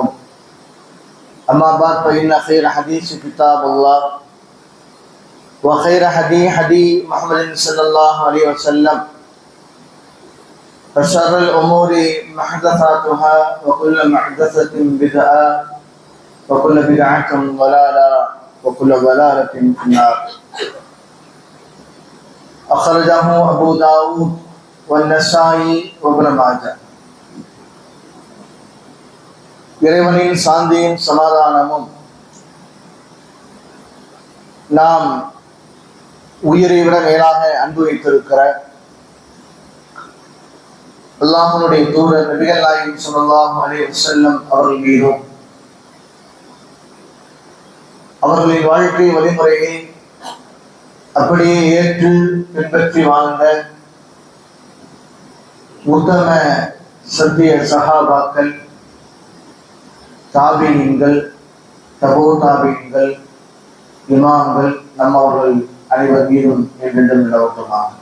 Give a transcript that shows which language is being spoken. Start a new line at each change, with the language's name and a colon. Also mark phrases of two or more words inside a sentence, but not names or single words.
Arabic: أما بعد فإن خير حديث كتاب الله وخير هدي محمد صلى الله عليه وسلم وشر الأمور محدثاتها وكل محدثة بدعة وكل بدعة ضلالة وكل ضلالة في النار. أخرجه أبو داود والنسائي وابن ماجه.
Tamil: இறைவனின் சாந்தியும் சமாதானமும் நாம் உயிரை விட மேலாக அன்பு வைத்திருக்கிற அல்லாஹ்வுடைய தூதர் நபிகள் நாயகம்
Arabic: صلى الله عليه وسلم
Tamil: அவர்கள் மீதும் அவர்களின் வாழ்க்கை வழிமுறையை அப்படியே ஏற்று பின்பற்றி வாழ்ந்த உத்தம சத்திய சஹாபாக்கள், தாபீன்கள், தபோ தாபீன்கள், இமாம்கள் நம்மவர்கள் அனைவர் மீதும் என்றென்றும் நிலவட்டுமாக.